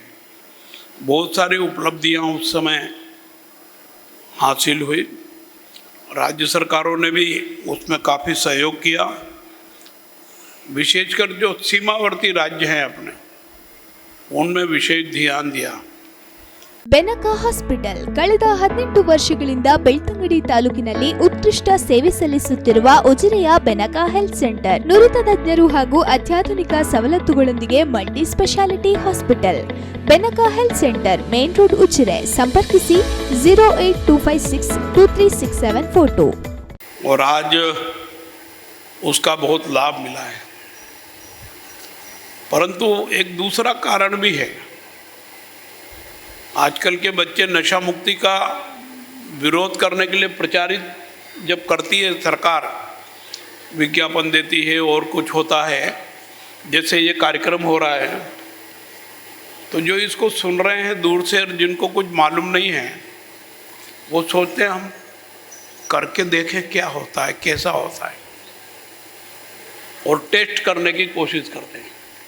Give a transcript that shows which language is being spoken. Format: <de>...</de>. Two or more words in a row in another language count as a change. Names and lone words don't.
<hi>बहुत सारी उपलब्धियाँ उस समय हासिल हुई, राज्य सरकारों ने भी उसमें काफ़ी सहयोग किया। विशेषकर जो सीमावर्ती राज्य हैं अपने, उनमें विशेष ध्यान दिया।</hi> <kn>ಬೆನಕ ಹಾಸ್ಪಿಟಲ್ ಕಳೆದ 18 ವರ್ಷಗಳಿಂದ ಬೆಳ್ತಂಗಡಿ ತಾಲೂಕಿನಲ್ಲಿ ಉತ್ಕೃಷ್ಟ ಸೇವೆ ಸಲ್ಲಿಸುತ್ತಿರುವ ಉಜಿರೆಯ ಬೆನಕ ಹೆಲ್ತ್ ಸೆಂಟರ್ ನುರಿತ ತಜ್ಞರು ಹಾಗೂ ಅತ್ಯಾಧುನಿಕ ಸವಲತ್ತುಗಳೊಂದಿಗೆ</kn> <en>multi speciality hospital</en> <kn>ಬೆನಕ ಹೆಲ್ತ್ ಸೆಂಟರ್</kn> <en>main road</en> <kn>ಉಜಿರೆ ಸಂಪರ್ಕಿಸಿ 08256236742।</kn> <hi>और आज उसका बहुत लाभ मिला है, परंतु एक दूसरा कारण भी है। आजकल के बच्चे नशा मुक्ति का विरोध करने के लिए प्रचारित जब करती है सरकार, विज्ञापन देती है और कुछ होता है, जैसे ये कार्यक्रम हो रहा है, तो जो इसको सुन रहे हैं दूर से, जिनको कुछ मालूम नहीं है, वो सोचते हैं हम करके देखें क्या होता है, कैसा होता है, और टेस्ट करने की कोशिश करते हैं।</hi>